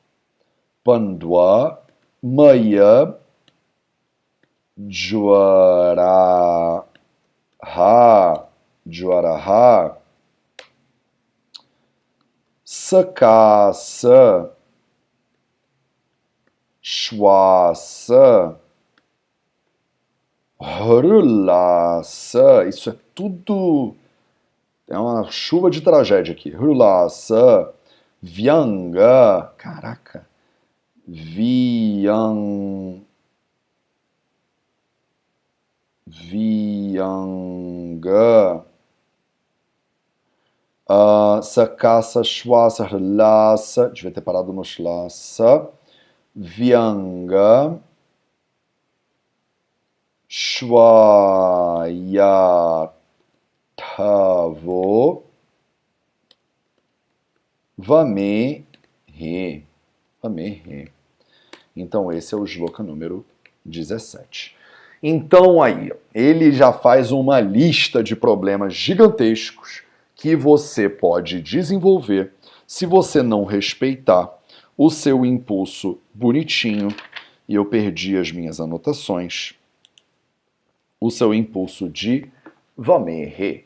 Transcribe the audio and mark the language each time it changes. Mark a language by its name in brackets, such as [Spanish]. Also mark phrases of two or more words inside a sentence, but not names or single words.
[Sanskrit] Maya Jwaraha Sakasa Shwasa Hrulasa. [Portuguese] Isso é tudo. É uma chuva de tragédia aqui. [Sanskrit] Hrulasa Vyanga. Caraca. Vyanga. Sakasa Shwasa Hrlasa. [Portuguese] Devia ter parado no Shlasa. [Sanskrit] Vyanga. Shwayatavo. Vamehe. [Portuguese] Então esse é o Shloka número 17. Então aí, ele já faz uma lista de problemas gigantescos que você pode desenvolver se você não respeitar o seu impulso bonitinho, e eu perdi as minhas anotações, o seu impulso de Vamehe.